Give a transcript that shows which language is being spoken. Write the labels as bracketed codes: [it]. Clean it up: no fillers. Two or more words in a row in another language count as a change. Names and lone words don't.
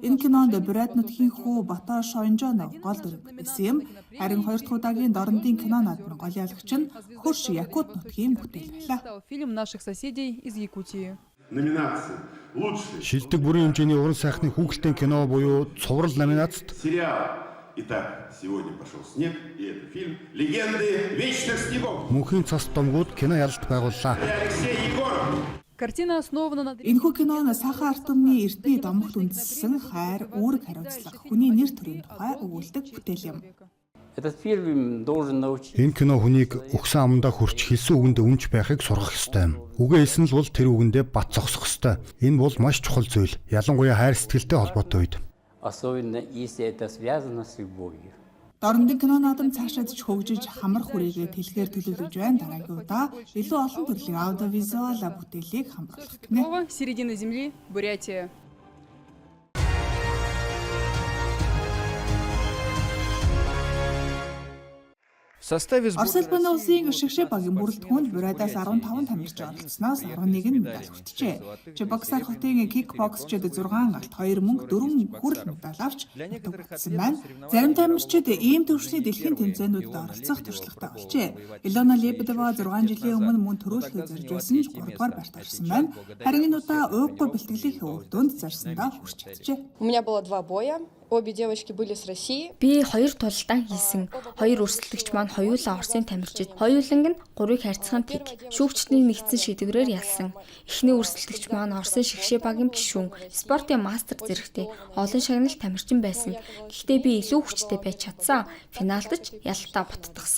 [mn] Энэ кинонд бурайд нутгийн хүү Бата Шонжонов гол дүр бүтээсэн юм. Харин 2 дахь удаагийн дорнодын кино наадмын гол ялагч нь хөрш Якут нутгийн бүтээл байлаа. Шилдэг бүрэн хэмжээний уран сайхны хүүхэлдэйн кино буюу цуврал номинацт [ru] Итак, сегодня пошел снег, и это фильм «Легенды вечных снегов». [mn] Мөнхийн цас домгууд кино ялалт байгууллаа. Энэхүү кинонд сахан ард түмний эртний домогт үндэслэн хайр, үүрэг хариуцлага, хүний нэр төрийн тухай өгүүлдэг бүтээл юм. Энэ кино хүнийг өгсөн амандаа хүрч хэлсэн үгэндээ үнж байхыг сургах ёстой юм. Үгээ хэлсэн л бол тэр үгэндээ бат зогсох ёстой. Энэ бол маш чухал зүйл. Ялангуяа хайр сэтгэлтэй холбоотой үед. [ru] Особенно если это связано с любовью. [mn] Дорнодын кино наадам цаашаад ч хөгжиж хамар хүрээгээ тэлхээр төлөвлөж байна. Дараагийн удаа илүү олон төрлийн аудиовизуал бүтээлийг хамруулах гэнэ. [ru] Середина земли, Бурятия. [mn] Орос улбаны улсын шигшээ багийн бүрэлдэхүүнд бурайдаас 15 тамирч оролцсноос 11 нь медаль хүртжээ. Чебоксар хотын кикбоксчид 6 галт 2 мөнгө 4 хүрэл медаль авч нутагтсан байна. Зарим тамирчид ийм төвшний дэлхийн тэмцээнүүдэд оролцох туршлагатай болжээ. Илона Лебедова 6 жилийн өмнө мөн төрүүлэхийг зорж байсан ч 3 дугаар байрт орсон байна. Харин энэ удаа ууггүй бэлтгэлийн үр дүнд зарсандаа хүрч чаджээ. [ru] У меня было 2 боя. Обе девочки были с России. [mn] Би 2 тулалдан хийсэн. 2 өрсөлдөгч маань хоёулаа Оросын тамирчид. Хоёуланг нь 3-ыг харьцахын тэг. Шүүгчдийн нэгдсэн шийдвэрээр ялсан. Эхний өрсөлдөгч маань Оросын шигшээ багийн гишүүн, спортын мастер зэрэгтэй олон шагнал тамирчин байсан. Гэхдээ би илүү хүчтэй байж чадсан. Финалд ч ялалтаа буттгсан.